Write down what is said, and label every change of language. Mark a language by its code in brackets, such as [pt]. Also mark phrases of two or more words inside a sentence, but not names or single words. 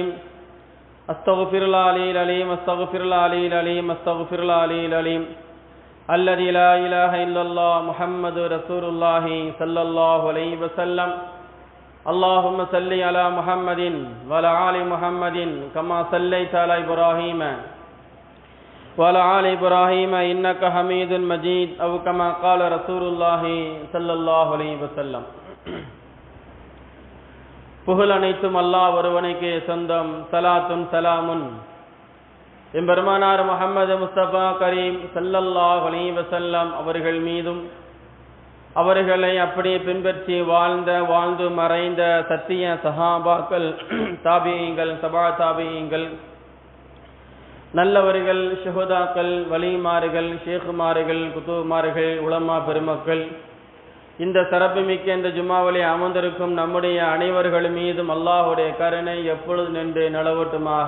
[ar] أستغفر الله العلي العليم أستغفر الله العلي العليم أستغفر الله العلي العليم الذي لا إله إلا الله محمد رسول الله صلى الله عليه وسلم. اللهم صل على محمد وعلى آل محمد كما صليت على إبراهيم وعلى آل إبراهيم إنك حميد مجيد أو كما قال رسول الله صلى الله عليه وسلم. [ta] புகழ் அனைத்தும் அல்லாஹ் ஒருவனுக்கே சொந்தம். [ar] صلاة سلام [ta] எம்பெருமானார் முஹம்மது முஸ்தபா கரீம் [ar] صلى الله عليه وسلم [ta] அவர்கள் மீதும், அவர்களை அப்படியே பின்பற்றி வாழ்ந்து மறைந்த சத்திய சஹாபாக்கள், தாபியீங்கள், சபா தாபியீங்கள், நல்லவர்கள், ஷுஹதாக்கள், வலிமார்கள், ஷேகுமார்கள், குத்துமார்கள், உலமா பெருமக்கள், இந்த சிறப்புமிக்க இந்த ஜும்மாவிலே அமர்ந்திருக்கும் நம்முடைய அனைவர்கள் மீதும் அல்லாஹ்வுடைய கருணை எப்பொழுது நின்று நிலவட்டுமாக.